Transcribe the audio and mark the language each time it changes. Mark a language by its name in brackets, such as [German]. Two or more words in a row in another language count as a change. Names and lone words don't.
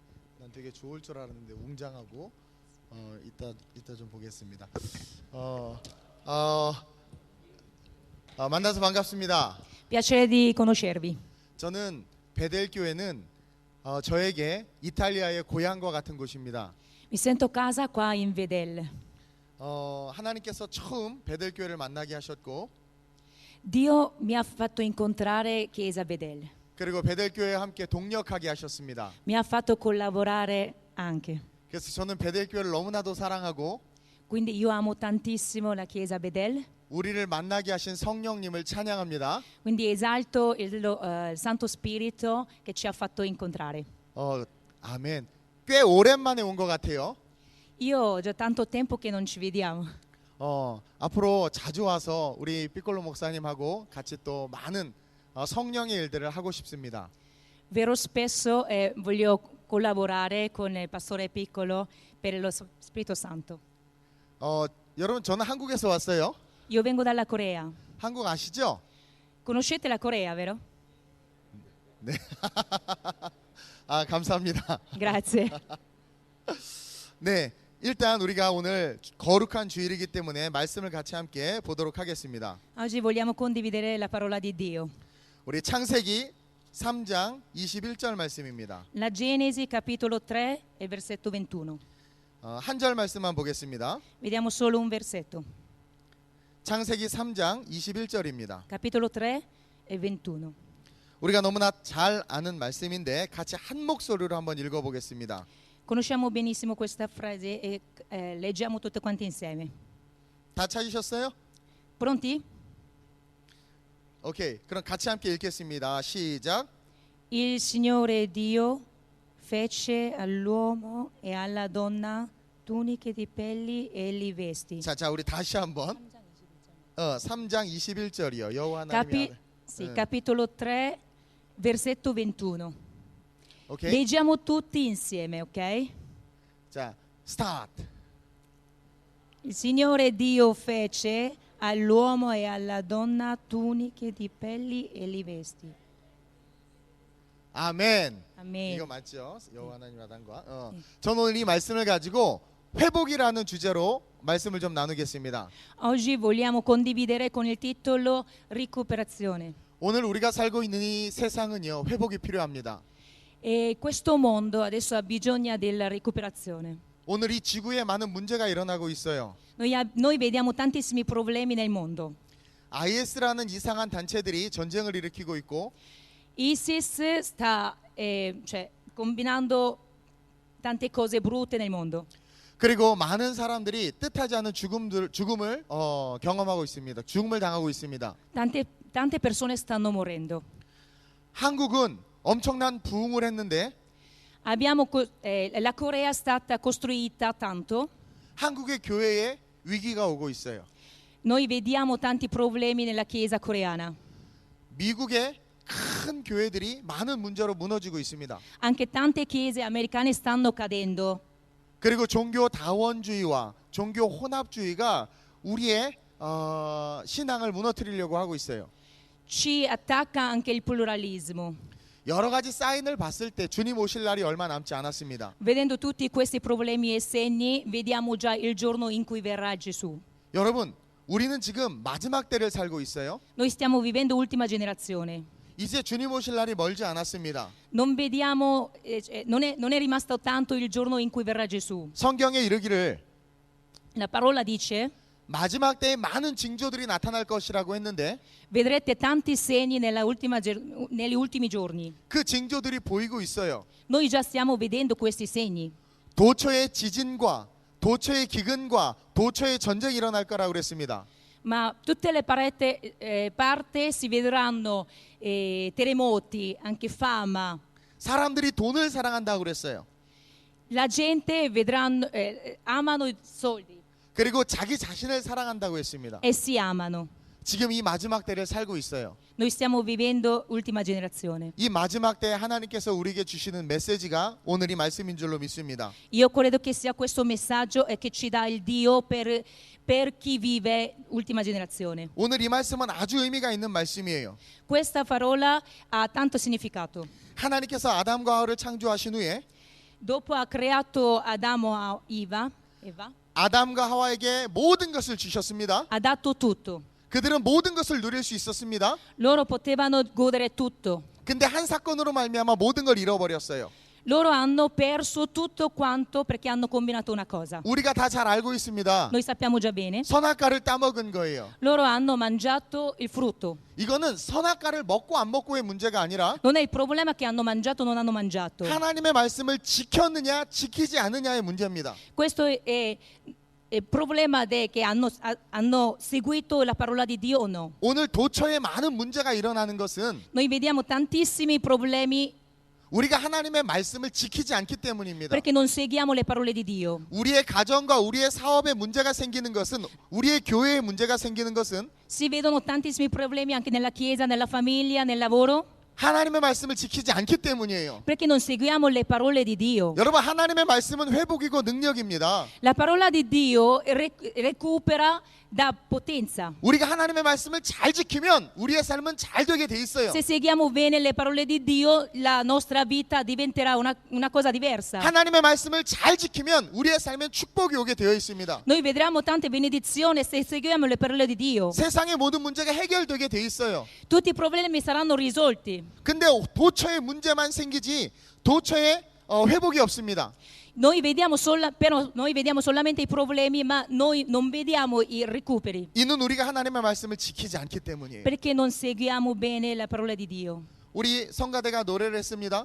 [Korean] 난 되게 좋을 줄 알았는데 웅장하고 이따 좀 보겠습니다. 만나서 반갑습니다. [Italian] Piacere di conoscervi. [Korean] 저는 베델 교회는 저에게 이탈리아의 고향과 같은 곳입니다. [Italian] Mi sento casa qua in Vedel. [Korean] 하나님께서 처음 베델 교회를 만나게 하셨고 [Italian] Dio mi ha fatto incontrare Chiesa Vedel. [Korean] 그리고 베델 교회에 함께 동역하게 하셨습니다. [Italian] Mi ha fatto collaborare anche. [Korean] 그래서 저는 베델 교회를 너무나도 사랑하고 [Italian] Quindi io amo tantissimo la Chiesa Vedel. [Korean] 우리를 만나게 하신 성령님을 찬양합니다. [Italian] Quindi esalto il Santo Spirito che ci ha fatto incontrare. [Korean] 아멘. 꽤 오랜만에 온 것 같아요. [Italian] Io già tanto tempo che non ci vediamo. [Korean] 앞으로 자주 와서 우리 피콜로 목사님하고 같이 또 많은 성령의 일들을 하고 싶습니다. [Italian] Vero spesso voglio collaborare con il pastore Piccolo per lo Spirito Santo. [Korean] 여러분 저는 한국에서 왔어요. [Italian] Io vengo dalla Corea. [Korean] 한국 아시죠? [Italian] Conoscete la Corea, vero? [Korean] 네. 감사합니다. [Italian] Grazie. [Korean] 네. 일단 우리가 오늘 거룩한 주일이기 때문에 말씀을 같이 함께 보도록 하겠습니다. [Italian] Oggi vogliamo condividere la parola di Dio. [Korean] 우리 창세기 3장 21절 말씀입니다. [Italian] La Genesi capitolo 3 e versetto 21. [Korean] 한 절 말씀만 보겠습니다. [Italian] Vediamo solo un versetto. [Korean] 창세기 3장 21절입니다. [Italian] Capitolo 3 e 21. [Korean] 우리가 너무나 잘 아는 말씀인데 같이 한 목소리로 한번 읽어보겠습니다. [Italian] Conosciamo benissimo questa frase e leggiamo tutte quante insieme. [Korean] 다 찾으셨어요? [Italian] Pronti? [Korean] 오케이. 그럼 같이 함께 읽겠습니다. 시작. [Italian] Il Signore Dio fece all'uomo e alla donna tuniche di pelli e li vesti. [Korean] 자, 우리 다시 한번. 3장 21절이요. 여호와 하나님이 [Italian] Capitolo 3, versetto 21. [Korean] 오케이. [Italian] Leggiamo tutti insieme, ok? [Korean] 자, 스타트. [Italian] Il Signore Dio fece all'uomo e alla donna tuniche di pelli e li vesti. [Korean] 아멘. 아멘. 이거 맞죠? 여호와 하나님 마당과. 저는 오늘 이 말씀을 가지고 회복이라는 주제로 말씀을 좀 나누겠습니다. [Italian] Oggi vogliamo condividere con il titolo Recuperazione. [Korean] 오늘 우리가 살고 있는 이 세상은요, 회복이 필요합니다. [Italian] E questo mondo adesso ha bisogno della recuperazione. [Korean] 오늘 이 지구에 많은 문제가 일어나고 있어요. [Italian] Noi vediamo tantissimi problemi nel mondo. [Korean] IS라는 이상한 단체들이 전쟁을 일으키고 있고 [Italian] ISIS sta combinando tante cose brutte nel mondo. [Korean] 그리고 많은 사람들이 뜻하지 않은 죽음을 경험하고 있습니다. 죽음을 당하고 있습니다. [Italian] Tante persone stanno morendo. [Korean] 한국은 엄청난 부흥을 했는데 [Italian] la Corea è stata costruita tanto. [Korean] 한국의 교회에 위기가 오고 있어요. [Italian] Noi vediamo tanti problemi nella Chiesa coreana. [Korean] 미국의 큰 교회들이 많은 문제로 무너지고 있습니다. [Italian] Anche tante chiese americane stanno cadendo. [Korean] 그리고 종교 다원주의와 종교 혼합주의가 우리의 신앙을 무너뜨리려고 하고 있어요. [Italian] Ci attacca anche il pluralismo. [Korean] 여러 가지 사인을 봤을 때 주님 오실 날이 얼마 남지 않았습니다. [Italian] Vedendo tutti questi problemi e segni, vediamo già il giorno in cui verrà Gesù. [Korean] 여러분, 우리는 지금 마지막 때를 살고 있어요. [Italian] Noi stiamo vivendo ultima generazione. [Korean] 이제 주님 오실 날이 멀지 않았습니다. [Italian] Non vediamo, non è rimasto tanto il giorno in cui verrà Gesù. [Korean] 성경에 이르기를 [Italian] La parola dice: [Korean] 마지막 때에 많은 징조들이 나타날 것이라고 했는데 [Italian] vedrete tanti segni negli ultimi giorni. [Korean] 그 징조들이 보이고 있어요. [Italian] Noi già stiamo vedendo questi segni. [Korean] 도처의 지진과 도처의 기근과 도처의 전쟁이 일어날 거라고 그랬습니다. [Italian] Ma tutte le parti si vedranno terremoti, anche fama. [Korean] 사람들이 돈을 사랑한다고 그랬어요. [Italian] La gente amano i soldi [Korean] 그리고 자기 자신을 사랑한다고 했습니다. [Italian] e si amano. [Korean] 지금 이 마지막 때를 살고 있어요. [Italian] Noi stiamo vivendo ultima generazione. [Korean] 이 마지막 때에 하나님께서 우리에게 주시는 메시지가 오늘 이 말씀인 줄로 믿습니다. [Italian] Io credo che sia questo messaggio che ci dà il Dio per chi vive ultima generazione. [Korean] 오늘 이 말씀은 아주 의미가 있는 말씀이에요. [Italian] Questa parola ha tanto significato. [Korean] 하나님께서 아담과 하와를 창조하신 후에 [Italian] Dopo ha creato Adamo e Eva, [Korean] 아담과 하와에게 모든 것을 주셨습니다. [Italian] ha dato tutto. [Korean] 그들은 모든 것을 누릴 수 있었습니다. [Italian] Loro potevano godere tutto. [Korean] 근데 한 사건으로 말미암아 모든 걸 잃어버렸어요. [Italian] Loro hanno perso tutto quanto perché hanno combinato una cosa. [Korean] 우리가 다 잘 알고 있습니다. [Italian] Noi sappiamo già bene. [Korean] 선악과를 따먹은 거예요. [Italian] Loro hanno mangiato il frutto. [Korean] 이거는 선악과를 먹고 안 먹고의 문제가 아니라 [Italian] Non è il problema che hanno mangiato o non hanno mangiato. [Korean] 하나님의 말씀을 지켰느냐 지키지 않느냐의 문제입니다. [Italian] Questo è il problema che hanno seguito la parola di Dio o no. [Korean] 오늘 도처에 많은 문제가 일어나는 것은 [Italian] Noi vediamo tantissimi problemi [Korean] 우리가 하나님의 말씀을 지키지 않기 때문입니다. [Italian] perché non seguiamo le parole di Dio. [Korean] 우리의 가정과 우리의 사업에 문제가 생기는 것은 우리의 교회에 문제가 생기는 것은 [Italian] Si vedono tantissimi problemi anche nella chiesa, nella famiglia, nel lavoro [Korean] 하나님의 말씀을 지키지 않기 때문이에요. [Italian] perché non seguiamo le parole di Dio. [Korean] 여러분 하나님의 말씀은 회복이고 능력입니다. [Italian] La parola di Dio recupera da potenza. [Korean] 우리가 하나님의 말씀을 잘 지키면 우리의 삶은 잘 되게 돼 있어요. [Italian] Se seguiamo bene le parole di Dio, la nostra vita diventerà una cosa diversa. [Korean] 하나님의 말씀을 잘 지키면 우리의 삶엔 축복이 오게 되어 있습니다. [Italian] Noi vedremo tante benedizioni se seguiamo le parole di Dio. [Korean] 세상의 모든 문제가 해결되게 돼 있어요. [Italian] Tutti i problemi saranno risolti. [Korean] 근데 도처에 문제만 생기지 도처에 회복이 없습니다. [Italian] Noi vediamo solamente i problemi, ma noi non vediamo i recuperi. [Korean] 이는 우리가 하나님의 말씀을 지키지 않기 때문이에요. [Italian] Perché non seguiamo bene la parola di Dio. [Korean] 우리 성가대가 노래를 했습니다.